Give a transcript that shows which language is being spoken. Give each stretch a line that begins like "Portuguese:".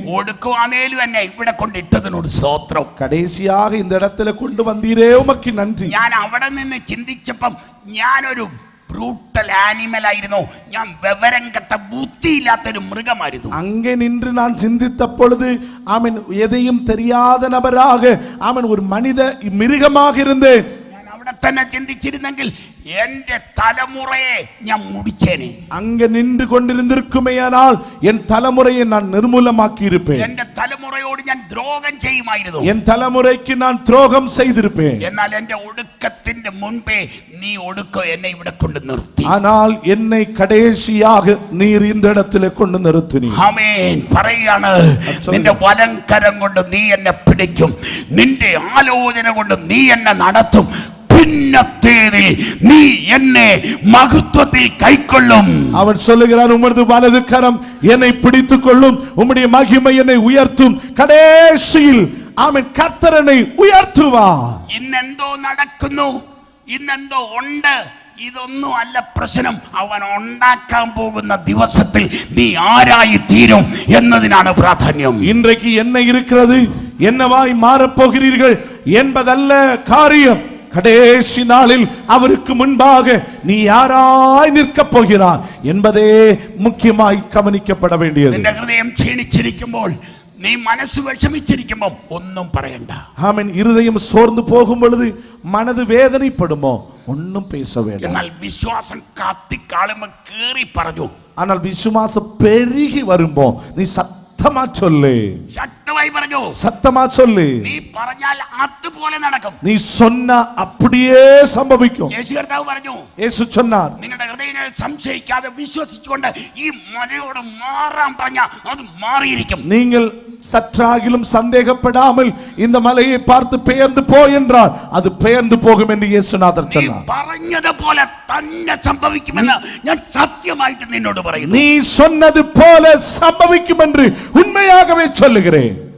Malayalam: ഒടുക്കുവാനേലും എന്നെ ഇവിടെ കൊണ്ടിട്ടതിനോട് സ്തോത്രം.
Tamil: கடைசியாக இந்த இடத்துல கொண்டு வந்தீரே உமக்கு நன்றி.
Malayalam: ഞാൻ അവിടെ നിന്ന് ചിന്തിച്ചപ്പം ഞാനൊരു ബ്രൂട്ടൽ ആനിമൽ ആയിരുന്നു, ഞാൻ വിവരം കെട്ട ബുദ്ധിയില്ലാത്തൊരു മൃഗമായിരുന്നു.
Tamil: அங்கே நின்று நான் சிந்தித்த பொழுது அவன் எதையும் தெரியாத நபராக அவன் ஒரு மனித மிருகமாக இருந்தேன்.
Malayalam: ഞാൻ അവിടെ തന്നെ ചിന്തിച്ചിരുന്നെങ്കിൽ എന്റെ തലമുറയെ ഞാൻ മുടിച്ചേനെ.
Tamil: அங்கே நின்று கொண்டிருந்திருக்குமேயானால் என் தலைமுறையை நான் நிர்மூலமாக்கி இருப்பேன்.
Malayalam: എന്റെ തലമുറയോട് ഞാൻ ദ്രോഹം ചെയ്യുമായിരുന്നു.
Tamil: என் தலைமுறைக்கு நான் துரோகம் செய்திருப்பேன்.
Malayalam: എന്നാൽ എന്റെ ഒടുക്കത്തിന്റെ മുൻപേ നീ ഒടുക്കം എന്നെ ഇവിടെ കൊണ്ട് നിർത്തി.
Tamil: ஆனால் என்னை கடைசியாக நீர் இந்த இடத்திலே கொண்டு நிறுத்தினீ.
Malayalam: ആമേൻ. പറയാണ്, നിന്റെ വലങ്കരം കൊണ്ട് നീ എന്നെ പിടിക്കും, നിന്റെ ആലോചന കൊണ്ട് നീ എന്നെ നടത്തും,
Tamil: பின்னத்தேதில் நீ என்னை மகத்துவத்தில் கைக்கொள்ளும். அவன் சொல்லுகிறான், உமது வலது கரம் என்னை பிடித்துக் கொள்ளும், உம்முடைய மகிமை என்னை உயர்த்தும், கடைசியில் அவன் கர்த்தரனை உயர்த்துவார்.
Malayalam: ഇന്നെന്തോ നടക്കുന്നു, ഇന്നെന്തോ ഉണ്ട്, ഇതൊന്നും അല്ല പ്രശ്നം. അവൻ ഉണ്ടാക്കാൻ പോകുന്ന ദിവസത്തിൽ നീ ആരായി തീരും എന്നതിനാണ് പ്രാധാന്യം.
Tamil: இன்றைக்கு என்ன இருக்கிறது, என்னவாய் மாறப்போகிறீர்கள் என்பதல்ல காரியம். கடைசி நாளில் அவருக்கு முன்பாக நீ யாராய் நிற்கப் போகிறாய் என்பதே முக்கியமாய் கவனிக்கப்பட வேண்டியது.
Malayalam: നിന്റെ ഹൃദയം ക്ഷീണിച്ചിരിക്കുമ്പോൾ, നീ മനസ്സ് വിഷമിച്ചിരിക്കുമ്പോൾ ഒന്നും പറയണ്ട.
Tamil: ஆமென். இருதயம் சோர்ந்து போகும் பொழுது, மனது வேதனைப்படுமோ, ஒன்னும் பேச வேண்டாம்.
Malayalam: എന്നാൽ വിശ്വാസം കത്തിക്കാളുമ്പോൾ കേറി പറഞ്ഞു.
Tamil: ஆனால் விசுவாசம் பெருகி வரும்போ நீ சத்தமா சொல்லு,
Malayalam: ശക്തമായി പറഞ്ഞു,
Tamil: சத்தமா சொல்லு.
Malayalam: നീ പറഞ്ഞാൽ അതുപോലെ നടക്കും.
Tamil: நீ சொன்னா அப்படியே சம்பவிக்கும்.
Malayalam: യേശു കർത്താവ് പറഞ്ഞു,
Tamil: இயேசு சொன்னார்,
Malayalam: നിങ്ങളുടെ ഹൃദയങ്ങൾ സംശയിക്കാതെ വിശ്വസിച്ചുകൊണ്ട് ഈ മലയോട് മാറാൻ പറഞ്ഞ അത് മാറിയിരിക്കും.
Tamil: நீங்கள் சற்றாகிலும் சந்தேகப்படாமல் இந்த மலையை பார்த்து பெயர்ந்து போ என்றால் அது பெயர்ந்து போகும் என்று இயேசுநாதர் சொன்னார்.
Malayalam: പറഞ്ഞതുപോലെ തന്നെ സംഭവിക്കുമെന്ന് ഞാൻ സത്യമായിട്ട് നിന്നോട് പറയുന്നു.
Tamil: நீ சொன்னது போல சம்பவிக்கும் என்று உண்மையாகவே சொல்லுகிறேன்.